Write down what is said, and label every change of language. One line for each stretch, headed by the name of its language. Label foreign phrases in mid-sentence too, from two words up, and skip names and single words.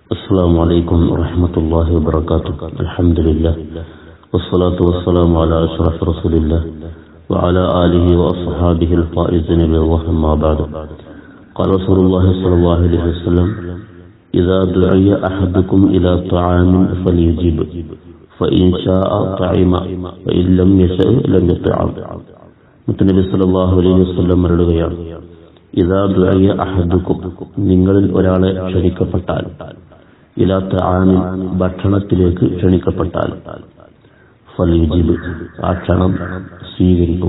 Arabic: السلام عليكم ورحمة الله وبركاته. الحمد لله والصلاة والسلام على أشرف رسول الله وعلى آله وأصحابه الفائزين بالله ما بعد. قال رسول الله صلى الله عليه وسلم: إذا دعي أحدكم إلى طعام فليجب فإن شاء طعم وإن لم يشأ لم يطعم.
Malayalam: മുത്തനബി
Arabic: صلى الله عليه وسلم
Malayalam: പറയുകയാണ്,
Arabic: إذا دعي أحدكم,
Malayalam: നിങ്ങളിൽ ഒരാളെ ക്ഷണിക്കപ്പെട്ടാൽ,
Arabic: إلى طعام,
Malayalam: ഭക്ഷണത്തിലേക്ക് ക്ഷണിക്കപ്പെട്ടാൽ, ഫൽയുജിബ്, ആ ക്ഷണം സ്വീകരിക്കുക.